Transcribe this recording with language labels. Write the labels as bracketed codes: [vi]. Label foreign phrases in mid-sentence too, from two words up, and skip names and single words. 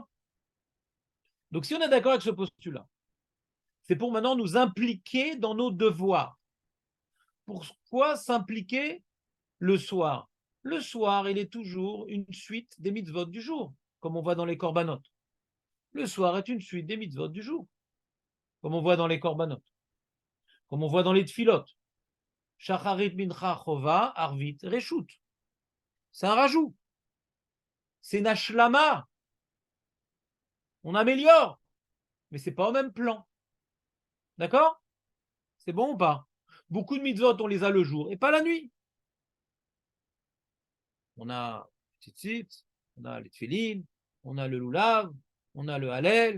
[fr] Donc, si on est d'accord avec ce postulat, c'est pour maintenant nous impliquer dans nos devoirs. Pourquoi s'impliquer le soir? Le soir, il est toujours une suite des mitzvot du jour, comme on voit dans les korbanot. Le soir est une suite des mitzvot du jour, comme on voit dans les korbanot, comme on voit dans les tfilot. [he] שחרית מנחה חובה ערבית רשות. [fr] C'est un rajout. C'est une ashlama. On améliore, mais c'est pas au même plan. D'accord? C'est bon ou pas? Beaucoup de mitzvot, on les a le jour et pas la nuit. On a les tzitzit, on a les tfilin, on a le lulav, on a le halel.